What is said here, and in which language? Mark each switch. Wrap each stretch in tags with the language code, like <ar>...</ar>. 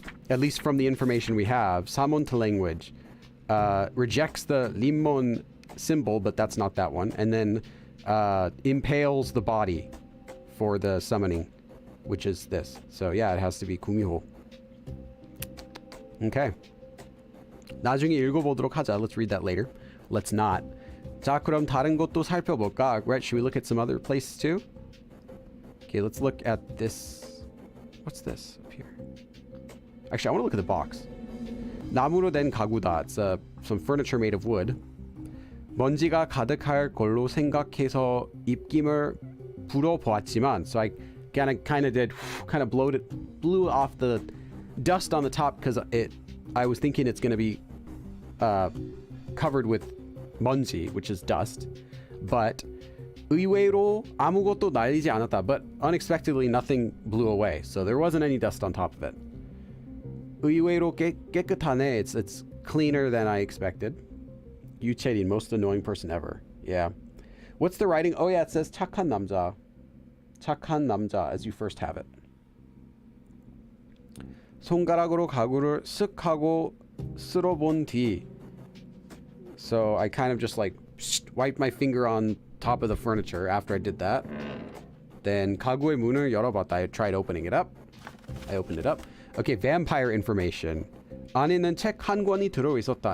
<en>At least from the information we have, Samonta language rejects the limon symbol, but that's not that one, and then impales the body for the summoning, which is this. So yeah, it has to be 구미호. Okay.</en> <ko>나중에 읽어보도록 하자.</ko> <en>Let's read that later. Let's not.</en> <ko>자, 그럼 다른 것도 살펴볼까?</ko> <en>Right, should we look at some other places too? Okay, let's look at this. What's this up here? Actually, I want to look at the box.</en> <ko>나무로 된 가구다.</ko> <en>It's some furniture made of wood.</en> <ko>먼지가 가득할 걸로 생각해서 입김을 불어보았지만,</ko> <en>so I kind of blew off the dust on the top because I was thinking it's going to be covered with 먼지, which is dust.</en> <ko>But 의외로 아무것도 날리지 않았다.</ko> <en>But unexpectedly, nothing blew away, so there wasn't any dust on top of it.</en> <ko>의외로 깨끗하네.</ko> <en>It's cleaner than I expected. 유채린, most annoying person ever. Yeah. What's the writing? Oh yeah, it says 착한 남자. 착한 남자 as you first have it.</en> <ko>손가락으로 가구를 쓱 하고 쓸어본 뒤.</ko> <en>So I kind of just like wiped my finger on top of the furniture after I did that.</en> <ko>Then 가구의 문을 열어봤다.</ko> <en>I tried opening it up. I opened it up. Okay, vampire information.</en> <ko>안에는 책 한 권이 들어있었다.</ko>